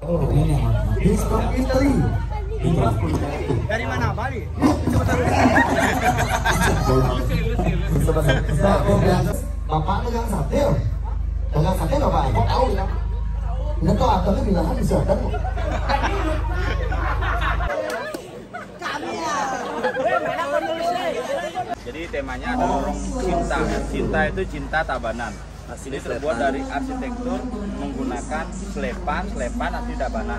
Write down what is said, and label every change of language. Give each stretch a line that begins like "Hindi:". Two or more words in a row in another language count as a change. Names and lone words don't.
Indonesian: Oh, ini
English: he's from Italy.
Indonesian: Dari mana? Bali? Bapak dagang sate. Dagang sate Bapak, kok tahu ya? Ini tuh akalnya bilangan bisa kan? Jadi temanya adalah lorong cinta. Cinta itu cinta Tabanan. Ini terbuat dari arsitektur menggunakan slepan asli Tabanan.